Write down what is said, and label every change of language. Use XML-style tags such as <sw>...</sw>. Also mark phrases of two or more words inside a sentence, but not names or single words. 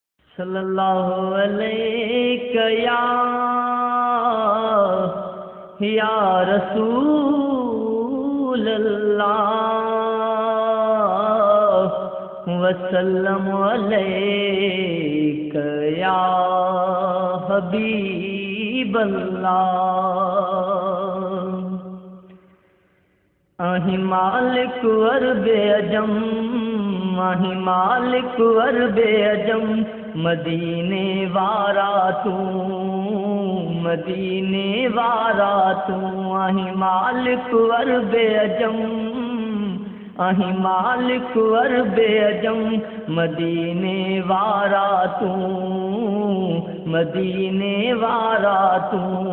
<ar>صلى الله عليك يا رسول الله وسلم عليك يا حبيب الله.</ar> <sd>آهي مالڪ عربي عجم، آهي مالڪ عربي عجم، مديني وارا تون، مديني وارا تون. آهي مالڪ عربي عجم، آهي مالڪ عربي عجم، مديني وارا تون، مديني وارا تون.</sd>